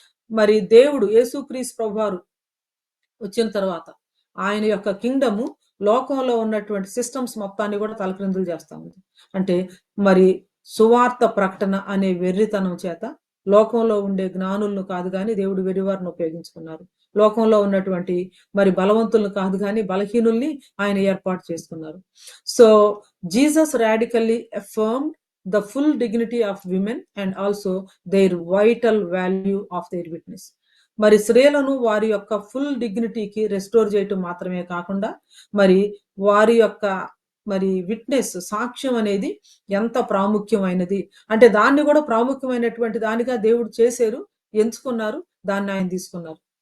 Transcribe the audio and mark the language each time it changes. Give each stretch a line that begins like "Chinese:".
Telugu: మరి దేవుడు యేసుక్రీస్తు ప్రభువారు వచ్చిన తర్వాత ఆయన యొక్క కింగ్డము లోకంలో ఉన్నటువంటి సిస్టమ్స్ మొత్తాన్ని కూడా తలక్రిందులు చేస్తా ఉంది. అంటే మరి సువార్త ప్రకటన అనే వెర్రితనం చేత లోకంలో ఉండే జ్ఞానులను కాదు కానీ దేవుడు వెర్రివారిని ఉపయోగించుకున్నారు. లోకంలో ఉన్నటువంటి మరి బలవంతులను కాదు కానీ బలహీనుల్ని ఆయన ఏర్పాటు చేసుకున్నారు.
English: So Jesus radically affirmed the full dignity of women and also their vital value of their witness.
Telugu: మరి స్త్రీలను వారి యొక్క ఫుల్ డిగ్నిటీకి రెస్టోర్ చేయటం మాత్రమే కాకుండా మరి వారి యొక్క మరి విట్నెస్, సాక్ష్యం అనేది ఎంత ప్రాముఖ్యమైనది అంటే దాన్ని కూడా ప్రాముఖ్యమైనటువంటి దానిగా దేవుడు చేశారు, ఎంచుకున్నారు, దాన్ని ఆయన తీసుకున్నారు.